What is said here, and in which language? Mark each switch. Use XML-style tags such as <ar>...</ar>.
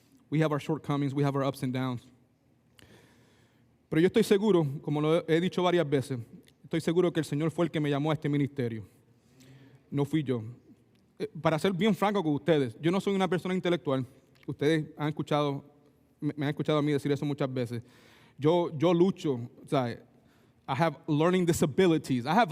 <en>We have our shortcomings, we have our ups and downs.</en> <es>Pero yo estoy seguro, como lo he dicho varias veces, estoy seguro que el Señor fue el que me llamó a este ministerio. No fui yo. Para ser bien franco con ustedes, yo no soy una persona intelectual. Ustedes me han escuchado a mí decir eso muchas veces. Yo lucho, o sea,</es> <en>I have learning disabilities.</en>